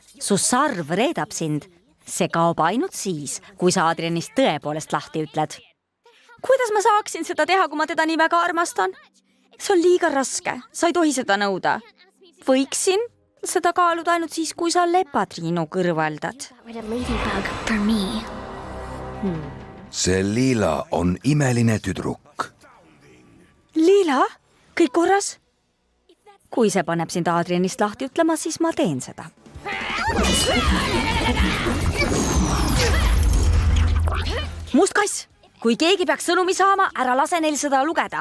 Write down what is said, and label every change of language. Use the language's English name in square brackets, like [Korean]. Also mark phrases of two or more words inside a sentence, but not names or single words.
[Estonian] Su sarv reedab sind. See kaob ainult siis, kui sa Adrianist tõepoolest lahti ütled. Kuidas ma saaksin seda teha, kui ma teda nii väga armastan? See on liiga raske, sa ei tohi seda nõuda. Võiksin seda kaaluda ainult siis, kui sa Lepatriinu kõrvaldad. [English] Got rid of Ladybug for me. [Estonian] see Liila on imeline tüdruk. Liila, kõik korras? Kui see paneb sind Adrianist lahti ütlema, siis ma teen seda. Must kass, kui keegi peaks sõnumi saama, ära lase neil seda lugeda.